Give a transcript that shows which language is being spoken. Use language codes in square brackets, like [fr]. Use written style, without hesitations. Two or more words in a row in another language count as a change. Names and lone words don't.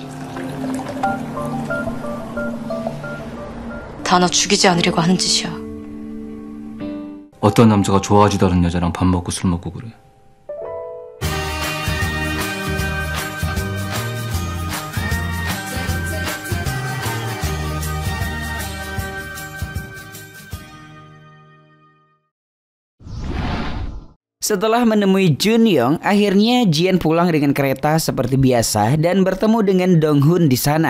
[ko] 다 너 죽이지 않으려고 하는 짓이야. 어떤 남자가 좋아하지도 않은 여자랑 밥 먹고 술 먹고 그래. [id] Setelah menemui Junyoung, akhirnya Jian pulang dengan kereta seperti biasa dan bertemu dengan Donghoon di sana.